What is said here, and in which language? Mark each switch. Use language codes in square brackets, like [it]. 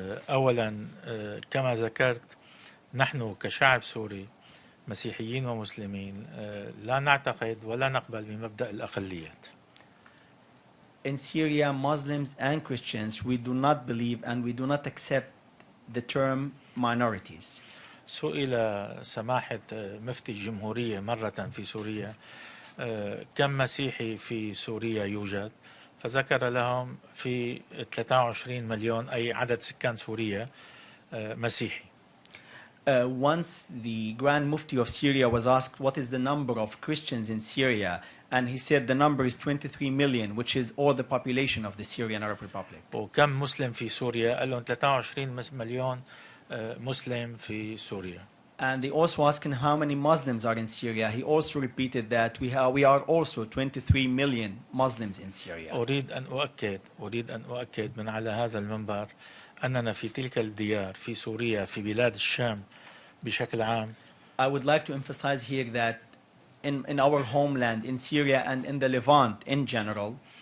[ar] أولا كما ذكرت، نحن كشعب سوري مسيحيين ومسلمين لا نعتقد ولا نقبل بمبدأ الأقليات. [en] In Syria, Muslims and Christians, we do not believe and we do not accept the term minorities. [ar] سئل سماحة مفتي الجمهورية مرة في سوريا كم مسيحي في سوريا يوجد، فذكر لهم في 23 مليون أي عدد سكان سوريا مسيحي. [en] Once the Grand Mufti of Syria was asked what is the number of Christians in Syria, and he said the number is 23 million, which is all the population of the Syrian Arab Republic. [ar] وكم مسلم في سوريا؟ قال لهم 23 مليون مسلم في سوريا. [en] And they also asked him how many Muslims are in Syria. He also repeated that we are also 23 million Muslims in Syria. [ar] أريد أن أؤكد من على هذا المنبر أننا في تلك الديار في سوريا في بلاد الشام بشكل عام. [en] I would like to emphasize here that in our homeland, in Syria and in the Levant in general,